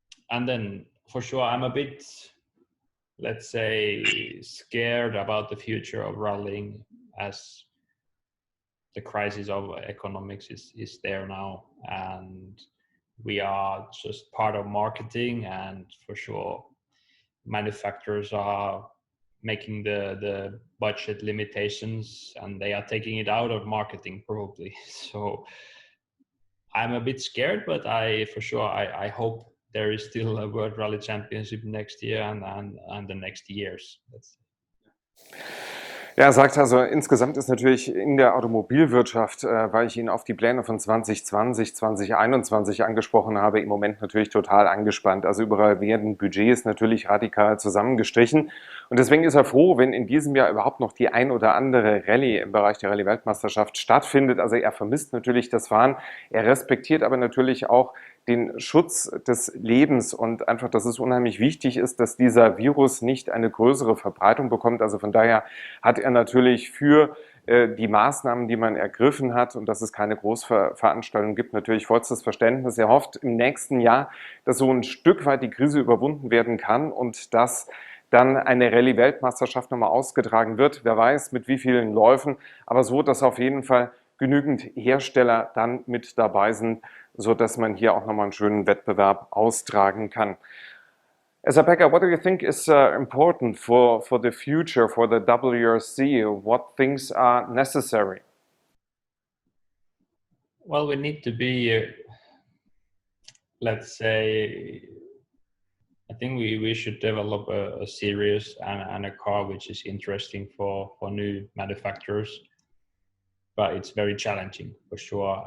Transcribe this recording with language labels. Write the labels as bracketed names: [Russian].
[English] And then for sure I'm a bit, let's say, scared about the future of rallying, as the crisis of economics is there now, and we are just part of marketing, and for sure manufacturers are making the budget limitations and they are taking it out of marketing probably. So I'm a bit scared, but I hope there is still a World Rally Championship next year and the next years. [German] Ja, er sagt also, insgesamt ist natürlich in der Automobilwirtschaft, weil ich ihn auf die Pläne von 2020, 2021 angesprochen habe, im Moment natürlich total angespannt. Also überall werden Budgets natürlich radikal zusammengestrichen. Und deswegen ist er froh, wenn in diesem Jahr überhaupt noch die ein oder andere Rallye im Bereich der Rallye-Weltmeisterschaft stattfindet. Also er vermisst natürlich das Fahren, er respektiert aber natürlich auch den Schutz des Lebens und einfach, dass es unheimlich wichtig ist, dass dieser Virus nicht eine größere Verbreitung bekommt. Also von daher hat er natürlich für die Maßnahmen, die man ergriffen hat und dass es keine Großveranstaltung gibt, natürlich vollstes Verständnis. Er hofft im nächsten Jahr, dass so ein Stück weit die Krise überwunden werden kann und dass dann eine Rallye-Weltmeisterschaft nochmal ausgetragen wird. Wer weiß, mit wie vielen Läufen, aber so, dass auf jeden Fall genügend Hersteller dann mit dabei sind, sodass man hier auch nochmal einen schönen Wettbewerb austragen kann. [English] Esapekka, what do you think is important for the future, for the WRC? What things are necessary? Well, we need to be, let's say, I think we should develop a series and a car which is interesting for new manufacturers, but it's very challenging for sure.